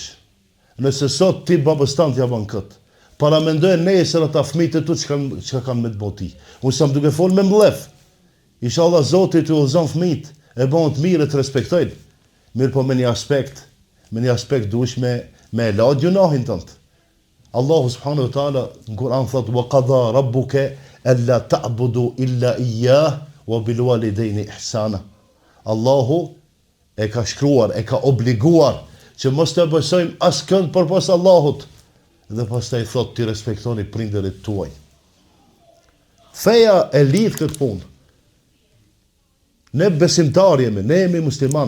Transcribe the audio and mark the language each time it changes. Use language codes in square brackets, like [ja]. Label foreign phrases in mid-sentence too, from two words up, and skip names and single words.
[sq] Nëse sot ti babës tant ja ban kët, para mendoj nesër ata fëmijët e tu çka kanë me të boti. Unë sam duke fol me mllef. Inshallah Zoti t'u udhëzon fëmijët, e bën të mirë të respektojnë. Mirë po me një aspekt dush me la gjunahin tënd. [ar] Allahu سبحانه وتعالى [sq] në Kur'an thot [ar] وقضى ربك ألا تعبدوا إلا إياه وبالوالدين إحسانا. [sq] Allahu e ka shkruar, e ka obliguar që mos të besojmë askënd përpas Allahut dhe pastaj thot ti respektoni prindërit tuaj. Feja e lidh këtë punë. Ne besimtar jemi, ne jemi musliman.